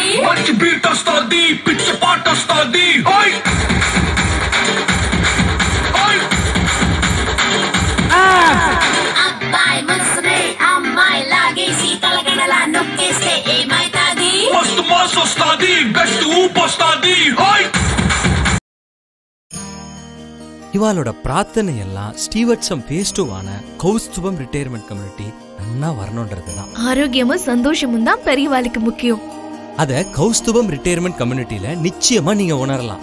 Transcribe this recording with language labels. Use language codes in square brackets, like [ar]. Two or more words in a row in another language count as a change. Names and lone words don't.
[te] మంచి బీట్ వస్తుంది, పిచ్చి పాట వస్తుంది. అబ్బాయి మనసునే అమ్మాయి లాగేసి తలగడలా నొక్కేస్తే ఏమైతాది? మస్తు మాస్ వస్తుంది, బెస్ట్ ఊపు వస్తుంది. [ta] இவாளோட பிரார்த்தனை எல்லாம் ஸ்டீவர்ட்சம் பேஸ்டுவான கௌஸ்துபம் ரிட்டையர்மெண்ட் கம்யூனிட்டி நன்னா வரணும்ன்றதுதான். ஆரோக்கியமும் சந்தோஷமும் தான் பெரியவாளுக்கு முக்கியம். அத கௌஸ்துபம் ரிட்டையர்மெண்ட் கம்யூனிட்டில நிச்சயமா நீங்க உணரலாம்.